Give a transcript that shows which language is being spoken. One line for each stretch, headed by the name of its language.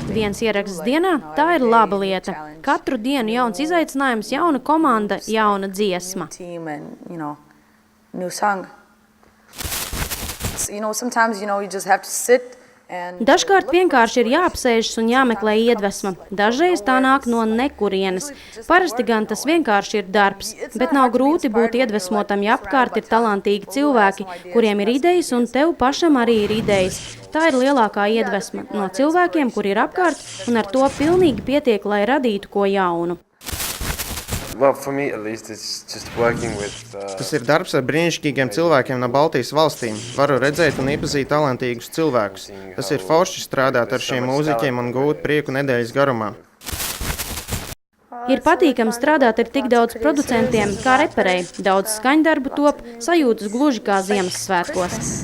Latvian: Viens ieraksts dienā, tā ir laba lieta. Katru dienu jauns izaicinājums, jauna komanda, jauna dziesma.
English: Team and, new song. Sometimes, you just have to sit.
Latvian: Dažkārt vienkārši ir jāapsēžas un jāmeklē iedvesma. Dažreiz tā nāk no nekurienes. Parasti gan tas vienkārši ir darbs, bet nav grūti būt iedvesmotam, ja apkārt ir talantīgi cilvēki, kuriem ir idejas un tev pašam arī ir idejas. Tā ir lielākā iedvesma no cilvēkiem, kuri ir apkārt, un ar to pilnīgi pietiek, lai radītu ko jaunu.
English: Well, for me at least, it's just working with.
Latvian: Tas ir darbs ar brīnišķīgiem cilvēkiem no Baltijas valstīm. Varu redzēt un iepazīt talantīgus cilvēkus. Tas ir forši strādāt ar šiem mūziķiem un gūt prieku nedēļas garumā. Ir patīkami strādāt ar tik daudz producentiem, kā reperei. Daudz skaņdarbu top, sajūtas gluži kā Ziemassvētkos.